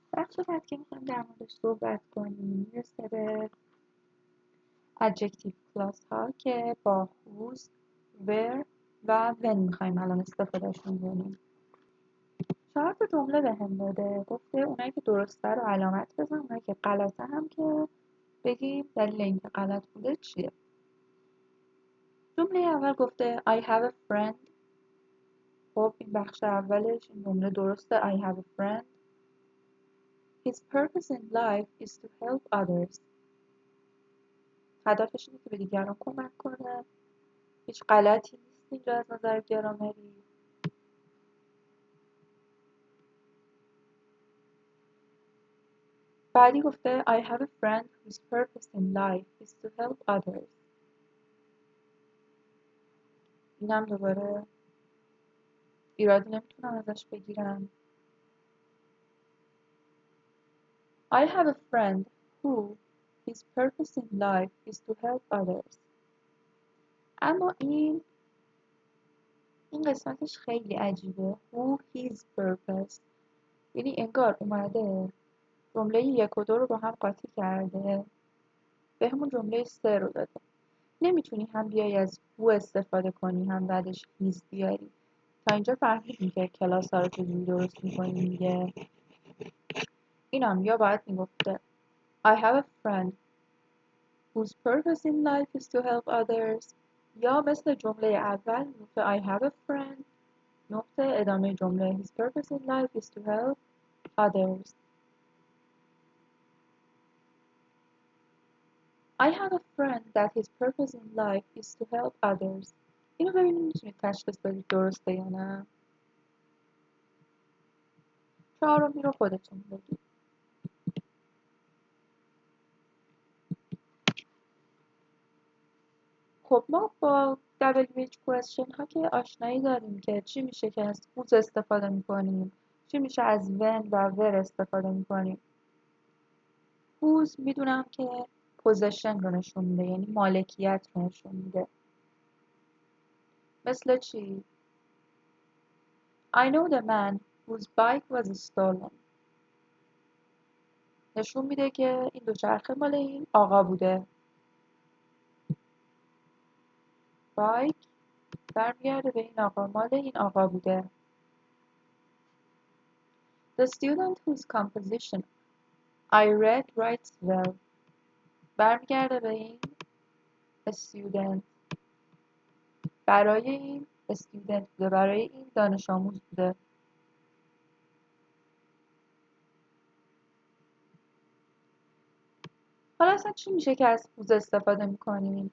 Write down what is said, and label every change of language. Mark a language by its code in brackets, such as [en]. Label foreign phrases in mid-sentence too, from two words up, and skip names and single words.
[fa] چقدر که میخوایم در موردش صحبت کنیم میرسه به [en] adjective clause [fa] ها که با whose، where و when میخوایم الان استفادهشون کنیم. 4 تا جمله به هم داده، گفته اونایی که درسته رو علامت بزن، اونایی که غلطه هم که بگیم دلیل اینکه غلط بوده چیه. جمله اول گفته [en] I have a friend. [fa] خب این بخش اولش این جمله درسته. [en] I have a friend. His purpose in life is to help others. [fa] هدفش اینه که به دیگران کمک کنه. هیچ غلطی نیست اینجا از نظر گرامری. بعدی گفته [en] I have a friend whose purpose in life is to help others. [fa] اینم دوباره ایرادی نمیتونم ازش بگیرم. [en] I have a friend who his purpose in life is to help others. [fa] اما این قسمتش خیلی عجیبه. [en] Who his purpose، [fa] یعنی انگار اومده جمله 1 و 2 رو با هم قاطی کرده، به همون جمله 3 رو داده. نمیتونی هم بیای از who استفاده کنی هم بعدش his بیاری. تا اینجا فهمیدیم که کلاس ها رو چجوری درست میکنیم دیگه. اینم یا باید میگفته [en] I have a friend whose purpose in life is to help others، [fa] یا مثل جمله اول میگفته [en] I have a friend [fa] نقطه ادامه جمله [en] his purpose in life is to help others. I have a friend that his purpose in life is to help others. [fa] اینو ببینیم میتونید تشخیص بدید درسته یا نه. 4می رو خودتون بگید. خب ما با [en] WH question [fa] ها که آشنایی داریم که چی میشه که از whose استفاده میکنیم، چی میشه از when و where استفاده میکنیم. whose میدونم که possession رو نشون میده، یعنی مالکیت رو نشون میده. مثل چی؟ [en] I know the man whose bike was stolen. [fa] نشون میده که این دوچرخه مال این آقا بوده. بایک برمیگرده به این آقا، مال این آقا بوده. [en] The student whose composition I read writes well. [fa] برمیگرده به این student، برای این student بوده، برای این دانش آموز بوده. حالا اصلا چی میشه که از whose استفاده میکنیم؟